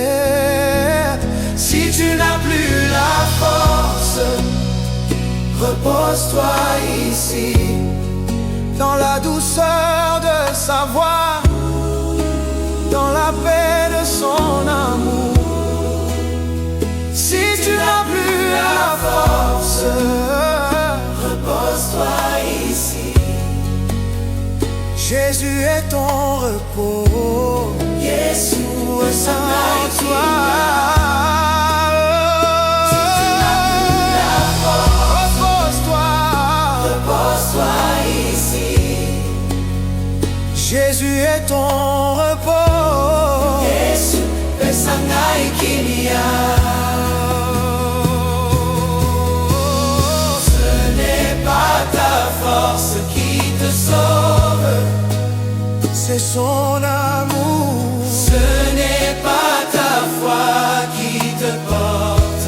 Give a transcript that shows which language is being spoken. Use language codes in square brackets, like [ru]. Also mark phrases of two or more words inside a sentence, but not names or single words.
[fr] Si tu n'as plus la force, repose-toi ici, dans la douceur de sa voix, dans la paix de son amour. Si tu n'as plus la force, repose-toi ici. Jésus est ton repos. [ln] Yesu pesa ngai [fr] toi. Repose-toi ici. Jésus est ton repos. [ln] Yesu pesa ngai kimya. [fr] Ce n'est pas ta force qui te sauve, c'est son amour. Ce n'est pas ta foi qui te porte,